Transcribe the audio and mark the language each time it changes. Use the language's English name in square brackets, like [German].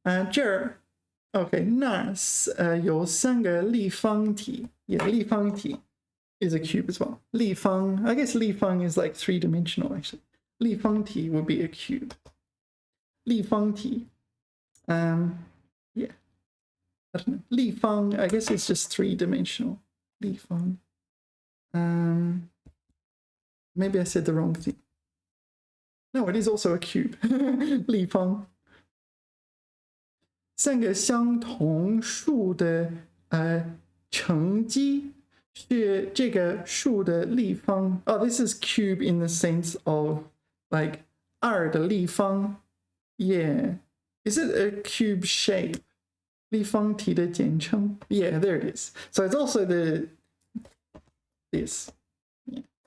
[Chinese] 这儿 okay, 那有3个立方体. [English] Yeah, 立方体 is a cube as well. 立方, I guess 立方 is like 3-dimensional actually. 立方体 would be a cube. 立方体 yeah. I don't know. 立方, I guess it's just 3-dimensional. [Chinese] 立方. [English] Maybe I said the wrong thing. No, it is also a cube. 立方. [Chinese] 3个相同数的乘积是这个数的立方. [English] Oh, this is cube in the sense of like [Chinese] 2的立方. [English] Yeah. Is it a cube shape? [Chinese] 立方体的简称. [English] Yeah, there it is. So it's also this. Yeah.